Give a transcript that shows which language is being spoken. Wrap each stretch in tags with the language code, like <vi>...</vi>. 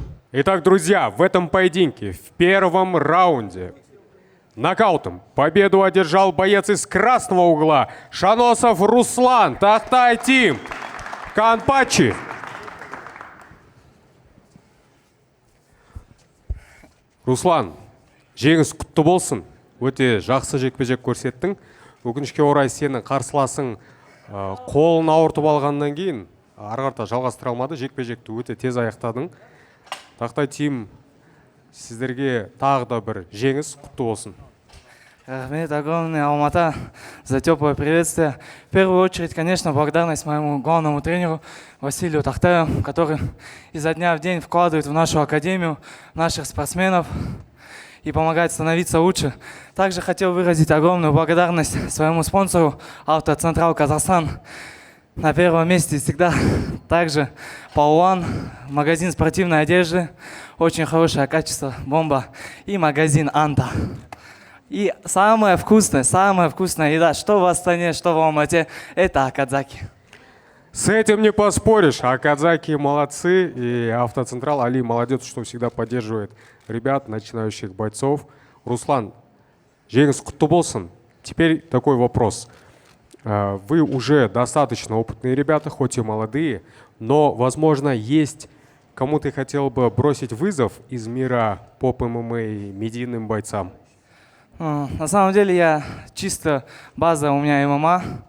<ru>Итак, друзья, в этом поединке в первом раунде нокаутом победу одержал боец из красного угла Шаносов Руслан, Тахтай Тим, Канпачи.</ru> <kk>Руслан, жеңіс құтты болсын. Өте жақсы жекпе-жек көрсеттің. Өкінішке орай сенің қарсыласың қолын ауыртып алғаннан кейін ары қарата жалғастыра алмады. Жекпе-жекті өте тез аяқтадың. Тахтай Тим, сіздерге тағы да бір жеңіс құтты болсын.</kk> <ru>Рахмет огромное, Алмата, за теплое приветствие. В первую очередь, конечно, благодарность моему главному тренеру Василию Тахтаю, который изо дня в день вкладывает в нашу академию, наших спортсменов и помогает становиться лучше. Также хотел выразить огромную благодарность своему спонсору Автоцентрал Казахстан. На первом месте всегда также Пауан, магазин спортивной одежды, очень хорошее качество, бомба, и магазин Анта. И самая вкусная еда, что в Астане, что в Алмате, это Акадзаки. С этим не поспоришь. Акадзаки молодцы, и Автоцентрал Али молодец, что всегда поддерживает ребят, начинающих бойцов.</ru> <kk>Руслан, жеңіс құтты болсын.</kk> <ru>Теперь такой вопрос. Вы уже достаточно опытные ребята, хоть и молодые, но, возможно, есть кому ты хотел бы бросить вызов из мира поп-ММА и медийным бойцам? На самом деле я чисто база у меня ММА.</ru>